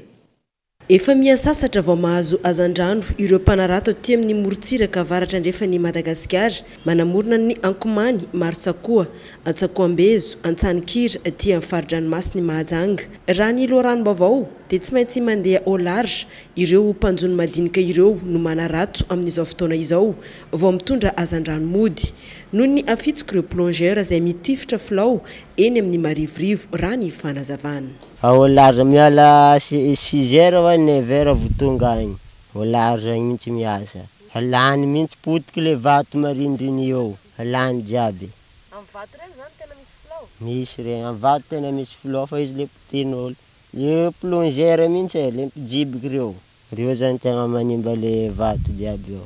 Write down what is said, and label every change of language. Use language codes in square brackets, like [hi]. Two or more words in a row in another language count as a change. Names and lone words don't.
[mg] Efa miasasatra vao mahazo hazan-drano ireo mpanarato aty amin'ny morontsiraka avaratra andrefany Madagasikara manamorona ny Ankomany, Marsakoa, Antsakoambezo, Antsanikira aty amin'ny faridranomasiny Mahajanga. Raha ny loharano-baovao dia tsy maintsy mandeha [fr] au large [mg] ireo mpanjony madinika ireo no manarato amin'izao fotoana izao vao mitondra hazan-drano mody. Noho ny afitsika ireo plongeur izay mitifitra filao eny amin'ny marivorivo raha ny fanazavana. [fr] Au large [mg] miala 6h wa 9h vutonga agny. [fr] Au large [mg] agny mihitsy miasa. Halany mihitsy potika le vato marindriny eo. Halany jiaby. Amin'ny vato regny zany tena misy filao? Misy regny, amin'ny vato tena misy filao fa izy le potin'olo. Io plongeur mihitsy le mpijibiky reo. Reo zany tegna manimba le vato jiaby eo.